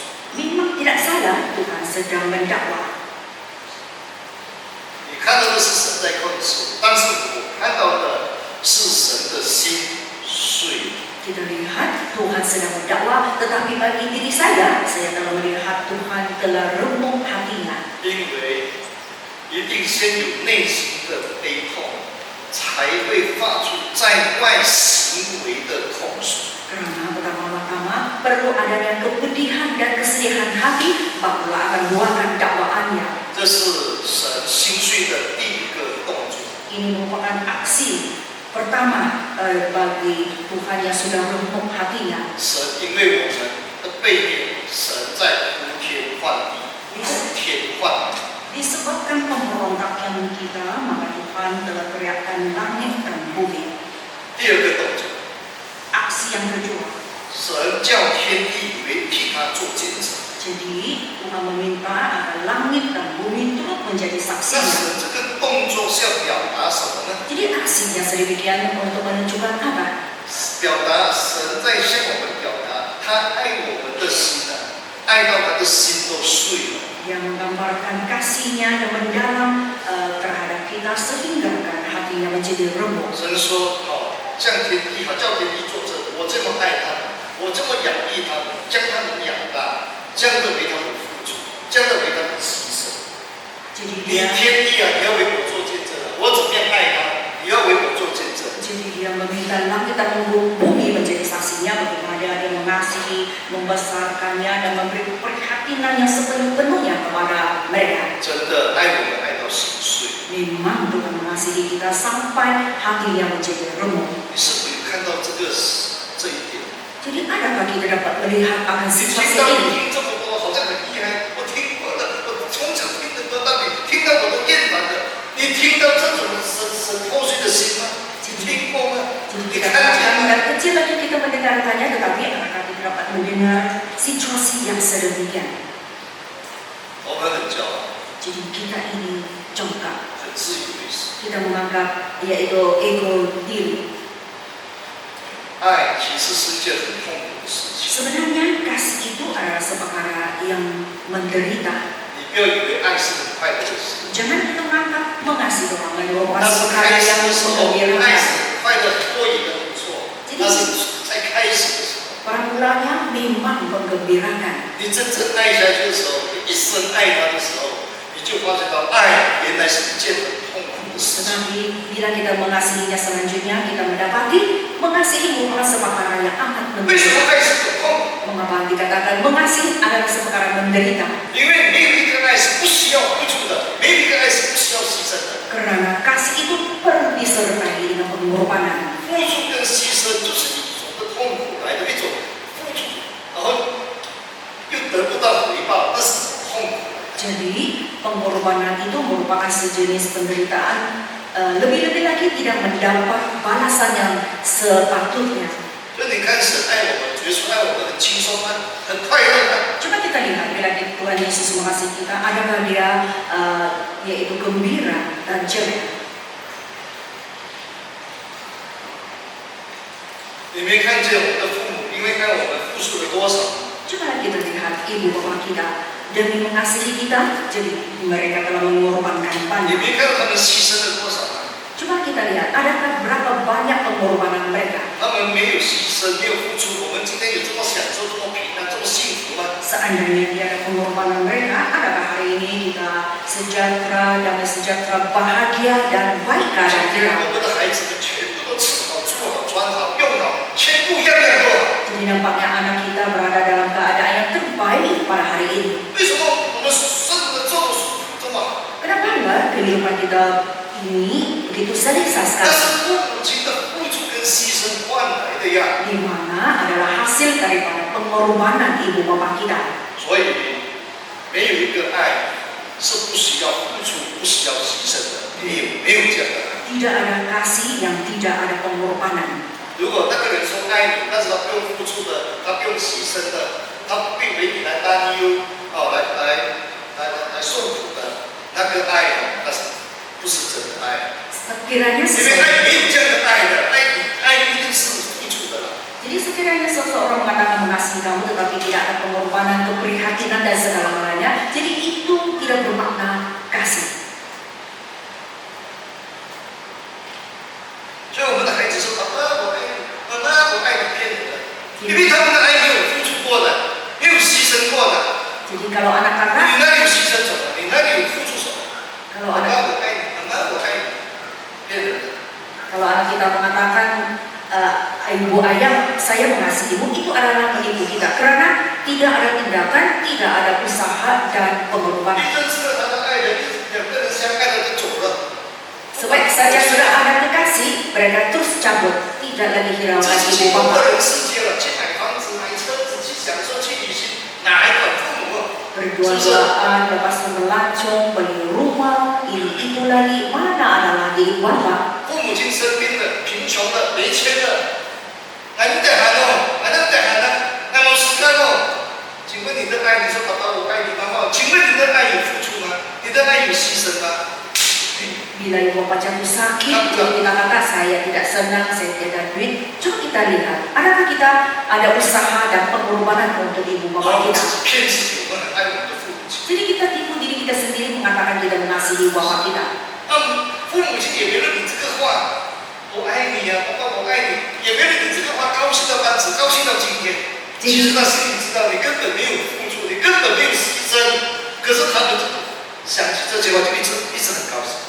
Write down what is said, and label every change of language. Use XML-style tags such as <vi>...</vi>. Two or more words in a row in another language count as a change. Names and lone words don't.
<ms>Memang tidak salah Tuhan sedang mendakwa.</ms> <zh>你看到的是神在控诉，但是我看到的是神的心碎。</zh> <ms>Kita lihat Tuhan sedang mendakwa, tetapi bagi diri saya telah melihat Tuhan telah remuk hatinya.</ms> <zh>因为一定先有内心的悲痛，才会发出在外行为的控诉。</zh> <ms>Karena pertama-tama perlu adanya kepedihan dan kesedihan hati, barulah akan meluahkan dakwaannya.</ms> <zh>这是神心碎的第一个动作。</zh> <ms>Ini merupakan aksi pertama bagi Tuhan yang sudah remuk hatinya.</ms> <zh>神因为我们的背面，神在呼天唤地，呼天唤地。</zh> <ms>Disebabkan pemberontakan kita, maka Tuhan telah teriakkan langit dan bumi.</ms> <zh>第二个动作，</zh> <ms>Aksi yang kedua,</ms> <zh>神叫天地为替他做见证。</zh> <ms>jadi Tuhan meminta agar langit dan bumi turut menjadi</ms> <zh>那</zh> <ms>saksinya.</ms> <zh>神这个动作是要表达什么呢？</zh> <ms>Jadi aksinya sedemikian untuk menunjukkan apa?</ms> <zh>表达神在向我们表达他爱我们的心啊，爱到他的心都碎了。</zh> <ms>Yang menggambarkan kasihnya yang mendalam terhadap kita sehingga hatinya menjadi remuk.</ms> <zh>神说：“好，降天地好，叫天地作证，我这么爱他们，我这这么养育他们，将他们养大，这样的为他们付出，这样的为他们牺牲。你天地啊，你要为我做见证啊！我怎么样爱他，你要为我做见证。</zh> <ms>Jadi dia meminta langit dan bumi menjadi saksinya bagaimana dia mengasihi, membesarkannya dan memberi perhatian yang sepenuh-penuhnya kepada mereka.</ms> <zh>真的爱我们爱到心碎。</zh> <ms>Memang Tuhan mengasihi kita sampai hatinya menjadi remuk.</ms> <zh>你是否有看到这一点？</zh> <ms>Jadi adakah kita dapat melihat akan</ms> <zh>你听</zh> <ms>situasi</ms> <zh>到</zh> <ms>ini?</ms> <zh>你听这么多，好像很厉害。我听过了，我从小听得多，但你听到我都厌烦的。你听到这种神破碎的心吗？你听过吗？</zh> <ms>Jadi</ms> <zh>你</zh> <ms>kita</ms> <zh>看见</zh> <ms>katakan</ms> <zh>吗？</zh> <ms>dan kecil lagi kita mendengarkannya, tetapi apakah kita dapat mendengar situasi yang sedemikian?</ms> <zh>我们很骄傲，</zh> <ms>Jadi kita ini congkak,</ms> <zh>很自以为是。</zh> <ms>kita menganggap yaitu ego diri.</ms> <zh>爱其实是一件很痛苦的事情。</zh> <ms>Sebenarnya kasih itu adalah seperkara yang menderita.</ms> <zh>你不要以为爱是很快乐的事。</zh> <ms>Jangan kita menganggap mengasihi orang lain merupakan</ms> <zh>那是</zh> <ms>perkara</ms> <zh>开始</zh> <ms>yang</ms> <zh>的时候，爱</zh> <ms>menggembirakan.</ms> <zh>是很快乐，很多也很不错。那是在开始的时候。</zh> <ms>Pada mulanya memang menggembirakan.</ms> <zh>你真正爱下去的时候，你一生爱他的时候，你就发觉到爱原来是一件很痛苦的事情。</zh> <ms>Tetapi bila kita mengasihinya selanjutnya, kita mendapati mengasihi merupakan seperkara yang amat</ms> <zh>为什么</zh> <ms>menderita.</ms> <zh>爱是很痛苦？</zh> <ms>Mengapa dikatakan mengasihi adalah seperkara menderita?</ms> <zh>因为没有一个爱是不需要付出的，没有一个爱是不需要牺牲的。</zh> <ms>Karena kasih itu perlu disertai dengan pengorbanan.</ms> <zh>付出跟牺牲就是一种的痛苦来的一种付出，然后又得不到回报，那是痛苦。</zh> <ms>Jadi pengorbanan itu merupakan sejenis penderitaan. Lebih-lebih lagi tidak mendapat balasan yang sepatutnya.</ms> <zh>所以你看，神爱我们，耶稣爱我们很轻松吗？很快乐吗？</zh> <ms>Coba kita lihat bila Tuhan Yesus mengasihi kita, adakah dia yaitu gembira dan ceria?</ms> <zh>你没看见我们的父母，因为看我们付出了多少？</zh> <ms>Coba kita lihat ibu bapak kita demi mengasihi kita, jadi mereka telah mengorbankan</ms> <zh>你</zh> <ms>banyak.</ms> <zh>没看到他们牺牲了多少吗？</zh> <ms>Coba kita lihat, adakah berapa banyak pengorbanan mereka?</ms> <zh>他们没有牺牲，没有付出，我们今天有这么享受、这么平安、这么幸福吗？</zh> <ms>Seandainya tiada pengorbanan mereka, adakah hari ini kita sejahtera, damai sejahtera, bahagia dan baik</ms> <zh>今</zh> <ms>keadaan</ms> <zh>天</zh> <ms>kita?</ms> <zh>我们的孩子们全部都吃好、住好、穿好、用好，全部样样都好。</zh> <ms>Jadi nampaknya anak kita berada dalam keadaan yang terbaik pada hari ini.</ms> <zh>为什么我们生活的这么舒服、这么好？</zh> <ms>Kenapa enggak kehidupan kita ini begitu selesa</ms> <zh>那</zh> <ms>sekali?</ms> <zh>是父母亲的付出跟牺牲换来的呀。</zh> <ms>Di mana adalah hasil daripada pengorbanan ibu bapak kita.</ms> <zh>所以，没有一个爱是不需要付出、不需要牺牲的，没有这样的爱。</zh> <ms>Tidak ada kasih yang tidak ada pengorbanan.</ms> <zh>如果那个人说爱你，但是他不用付出的，他不用牺牲的，他并为你来担忧，来受苦的，那个爱，那是不是真的爱？</zh> <ms>Sekiranya</ms> <zh>因为</zh> <ms>seseorang,</ms> <zh>爱没有这样的爱的，爱一定是付出的啦。</zh> <ms>jadi sekiranya seseorang mengatakan mengasihi kamu tetapi tidak ada pengorbanan, keprihatinan dan segala-galanya, jadi itu tidak bermakna kasih.</ms> <zh>所以我们的孩子说：“爸爸，我爱你，妈妈，我爱你。” 骗人的，因为他们的爱没有付出过的，没有牺牲过的。</zh> <ms>Jadi kalau anak</ms> <zh>你</zh> <ms>kata,</ms> <zh>哪里有牺牲什么？你哪里有付出什么？</zh> <ms>kalau</ms> <zh>爸爸，</zh> <ms>anak</ms> <zh>我爱你，妈妈，我爱你。骗人的。</zh> <ms>kalau anak kita mengatakan ibu ayah saya mengasihimu, itu adalah menipu kita karena tidak ada tindakan, tidak ada usaha dan</ms> <zh>你</zh> <ms>pengorbanan.</ms> <zh>认识了他的爱人，两个人相爱了就走了。</zh> <ms>Sebaik saja sudah ada kekasih, mereka terus cabut, tidak lagi</ms> <zh>自</zh> <ms>hiraukan</ms> <zh>己</zh> <ms>ibu</ms> <zh>去过</zh> <ms>bapak.</ms> <zh>人世界了，去买房子、买车子，去享受、去旅行，哪还管父母？</zh> <ms>Berdua-duaan, lepas melancong, beli rumah, ini itu lagi, mana ada lagi ibu bapak?</ms> <zh>父母亲生病了，贫穷了，没钱了，还能得喊哦，还能得喊呢？那么时间哦，请问你的爱，你说爸爸我爱你，妈妈，请问你的爱有付出吗？你的爱有牺牲吗？</zh> <ms>Bila ibu bapak jatuh sakit, jadi kita kata saya tidak senang, saya tidak duit. Coba kita lihat, adakah kita ada usaha dan pengorbanan untuk ibu</ms> <zh>我</zh> <ms>bapak</ms> <zh>们</zh> <ms>kita?</ms> <zh>只是骗自己，我们很爱我们的父母亲。</zh> <ms>Jadi kita tipu diri kita sendiri mengatakan kita mengasihi ibu bapak kita.</ms> <zh>那父母亲也没了你这个话，我爱你呀、爸爸我爱你，也没了你这个话，高兴到只高兴到今天。其实他心里知道你根本没有付出，你根本没有牺牲，可是他们想起这句话就一直很高兴。</zh>